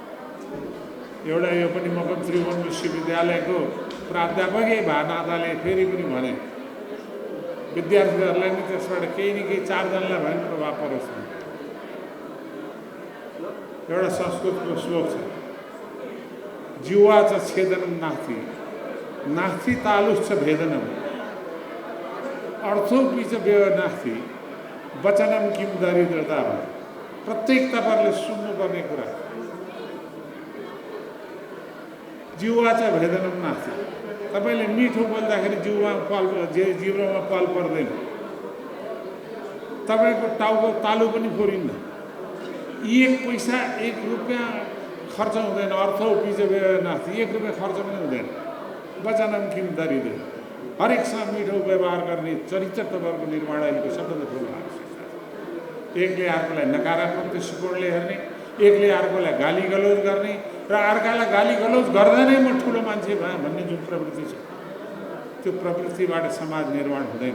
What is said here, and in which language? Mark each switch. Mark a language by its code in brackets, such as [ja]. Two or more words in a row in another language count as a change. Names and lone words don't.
[ne] एउटा यो पनि म पनि त्रिभुवन विश्वविद्यालयको प्राध्यापकै भए नाताले फेरि पनि भने विद्यार्थीहरूलाई नि त्यसबाट केही न केही 4 जनालाई भए पनि प्रभाव परोस्। एउटा संस्कृतको श्लोक छ, [sa] जिह्वा च छेदनं नास्ति नास्ति तालुश्च भेदनम् अर्थोऽपि च व्यय नास्ति वचनं किं दरिद्रता। [ne] प्रत्येक तपाईँहरूले सुन्नुपर्ने कुरा, [sa] जिह्वा च भेदनम् नास्ति। [ne] तपाईँले मिठो बोल्दाखेरि जिब्रोमा पल पर्दैन, तपाईँको टाउको तालु पनि फोरिन्न, 1 पैसा 1 रुपियाँ खर्च हुँदैन। [sa] अर्थोऽपि च व्यय नास्ति, [ne] 1 रुपियाँ खर्च पनि हुँदैन। [sa] वचनं किं दरिद्र, [ne] हरेकसँग मिठो व्यवहार गर्ने चरित्र तपाईँहरूको निर्माण अहिलेको सबभन्दा ठुलो आवश्यकता छ। एकले अर्कोलाई नकारात्मक दृष्टिकोणले हेर्ने, एकले अर्कोलाई गाली गलौज गर्ने र अर्कालाई गाली गलौज गर्दा नै म ठुलो मान्छे भएँ भन्ने जुन प्रवृत्ति छ, त्यो प्रवृत्तिबाट समाज निर्माण हुँदैन।